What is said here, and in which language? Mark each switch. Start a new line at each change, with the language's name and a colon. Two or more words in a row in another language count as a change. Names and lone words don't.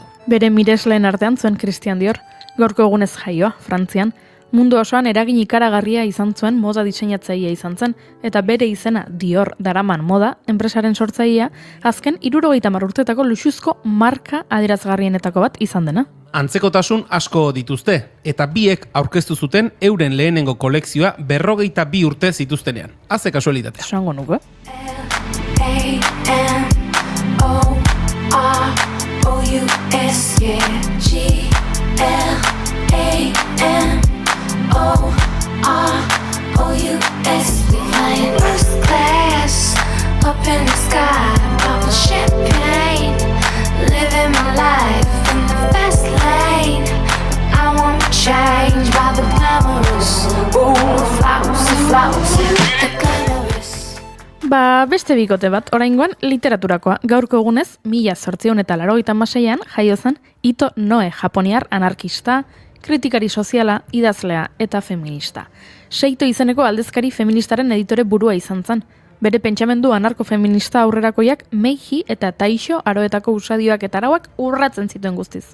Basque: Bere miresleen artean zuen Christian Dior, gaurko egunez jaioa, Frantzian, mundu osoan eragin ikaragarria izan zuen moda diseinatzailea izan zen, eta bere izena Dior daraman moda, enpresaren sortzailea, azken 70 urtetako luxuzko marka adierazgarrienetako bat izan dena. Antzekotasun asko dituzte, eta biek aurkeztu zuten euren lehenengo kolekzioa 42 urte zituztenean. Haze kasualitatea. Esango nuke.
English: L-A-M-O-R-O-U-S We flying first class up in the sky, popping champagne, living my life in the fast lane. I won't change by the glamorous, flowers, the glamorous.
Basque: Beste bikote bat, oraingoan literaturakoa. Gaurko egunez, 1886an jaio zen Ito Noe, japoniar anarkista, kritikari soziala, idazlea eta feminista. Seito izeneko aldezkari feministaren editore burua izan zen. Bere pentsamendu anarko-feminista aurrerakoiak Meiji eta Taisho aroetako usadioak eta arauak urratzen zituen guztiz.